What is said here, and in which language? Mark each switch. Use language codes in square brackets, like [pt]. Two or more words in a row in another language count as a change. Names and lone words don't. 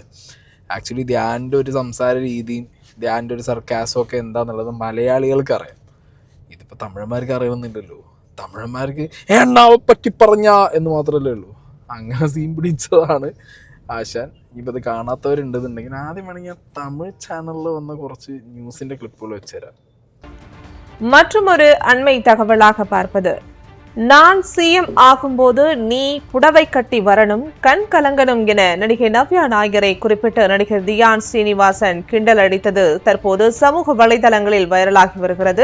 [ml] ആക്ച്വലി ധ്യാൻ്റെ ഒരു സംസാര രീതിയും ധ്യാൻ്റെ ഒരു സർക്കാസും ഒക്കെ എന്താണെന്നുള്ളത് മലയാളികൾക്ക് അറിയാം. ഇതിപ്പോൾ തമിഴന്മാർക്ക് അറിയുന്നില്ലല്ലോ. തമിഴന്മാർക്ക് എണ്ണാവെ പറ്റി പറഞ്ഞ എന്ന് മാത്രമല്ലേ ഉള്ളൂ. അങ്ങനെ സീൻ പിടിച്ചതാണ് ആശാൻ. ഇനിയിപ്പോൾ ഇത് കാണാത്തവരുണ്ടെന്നുണ്ടെങ്കിൽ ആദ്യം വേണമെങ്കിൽ തമിഴ് ചാനലിൽ വന്ന കുറച്ച് ന്യൂസിൻ്റെ ക്ലിപ്പുകൾ വെച്ചുതരാം. [ta] மற்றொரு அண்மை தகவலாக பார்ப்பது, நான் CM ஆகும்போது நீ புடவை கட்டி வரணும், கண் கலங்கணும் என நடிகை நவ்யா நாயரை குறிப்பிட்டு நடிகர் தியான் ஸ்ரீனிவாசன் கிண்டல் அடித்தது தற்போது சமூக வலைதளங்களில் வைரலாகி வருகிறது.